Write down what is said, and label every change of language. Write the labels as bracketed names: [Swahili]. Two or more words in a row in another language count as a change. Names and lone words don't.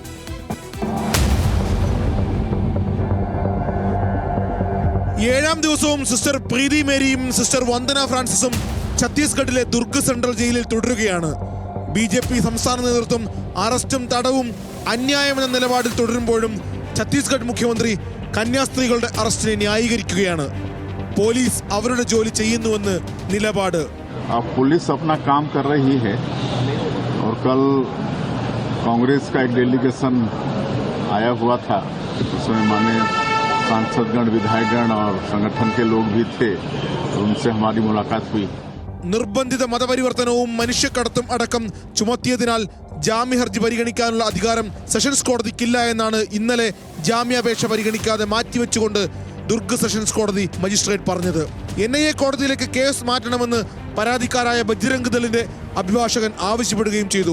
[Malayalam] ഏഴാം ദിവസവും സിസ്റ്റർ പ്രീതി മേരിയും സിസ്റ്റർ വന്ദന ഫ്രാൻസിസും ഛത്തീസ്ഗഡിലെ ദുർഗ് സെൻട്രൽ ജയിലിൽ തുടരുകയാണ്. BJP സംസ്ഥാന നേതൃത്വം അറസ്റ്റും തടവും അന്യായമെന്ന നിലപാടിൽ തുടരുമ്പോഴും ഛത്തീസ്ഗഡ് മുഖ്യമന്ത്രി കന്യാസ്ത്രീകളുടെ അറസ്റ്റിനെ ന്യായീകരിക്കുകയാണ്. പോലീസ് അവരുടെ ജോലി ചെയ്യുന്നുവെന്ന് നിലപാട്. [Hindi] पुलिस अपना काम कर रही है और कल कांग्रेस का एक डेलीगेशन आया हुआ था. उसमें माने सांसदगण, विधायकगण और संगठन के लोग भी थे. उनसे हमारी मुलाकात हुई. [Malayalam] നിർബന്ധിത മതപരിവർത്തനവും മനുഷ്യക്കടത്തും അടക്കം ചുമത്തിയതിനാൽ ജാമ്യഹർജി പരിഗണിക്കാനുള്ള അധികാരം സെഷൻസ് കോടതിക്കില്ല എന്നാണ് ഇന്നലെ ജാമ്യാപേക്ഷ പരിഗണിക്കാതെ മാറ്റിവെച്ചുകൊണ്ട് ദുർഗ് സെഷൻസ് കോടതി മജിസ്ട്രേറ്റ് പറഞ്ഞത്. NIA കോടതിയിലേക്ക് കേസ് മാറ്റണമെന്ന് പരാതിക്കാരായ ബജ്രംഗ് ദളിന്റെ അഭിഭാഷകൻ ആവശ്യപ്പെടുകയും ചെയ്തു.